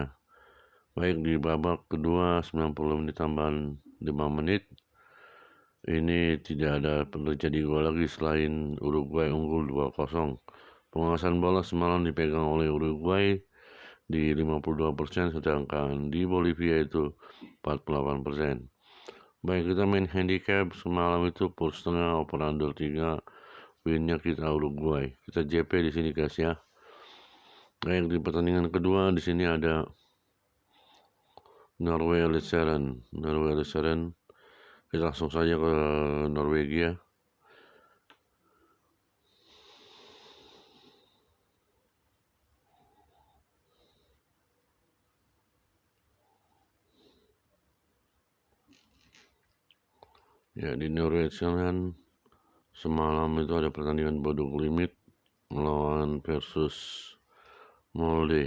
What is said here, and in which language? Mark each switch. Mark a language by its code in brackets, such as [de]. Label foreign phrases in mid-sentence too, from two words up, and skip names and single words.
[id] Baik, di babak kedua 90 menit tambahan 5 menit ini tidak ada terjadi gol lagi selain Uruguay unggul 2-0. Penguasaan bola semalam dipegang oleh Uruguay di 52%, sedangkan di Bolivia itu 48%. Baik, kita main handicap semalam itu full setengah [en] over under [id] 3, winnya kita Uruguay. Kita JP di sini guys ya. Baik, di pertandingan kedua di sini ada Norway Luceren. Kita langsung saja ke Norwegia. Ya, di Norwegia semalam itu ada pertandingan Bodø Glimt melawan versus Molde.